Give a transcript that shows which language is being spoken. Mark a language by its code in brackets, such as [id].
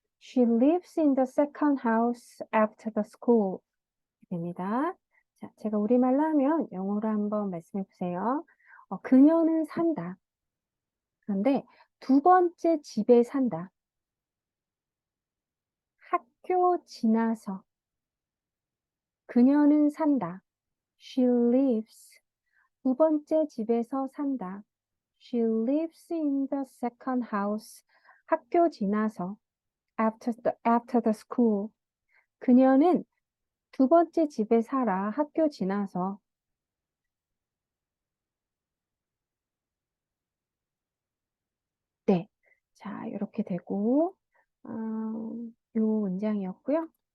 [en] She lives in the second house after the school. [ko] 됩니다. 자, 제가 우리말로 하면 영어로 한번 말씀해 보세요. 그녀는 산다. 그런데 두 번째 집에 산다. 학교 지나서. 그녀는 산다. [en] She lives. [ko] 두 번째 집에서 산다. [en] She lives in the second house. [ko] 학교 지나서. [en] After the school. [ko] 그녀는 두 번째 집에 살아. 학교 지나서. 네. 자, 이렇게 되고, 요 문장이었고요.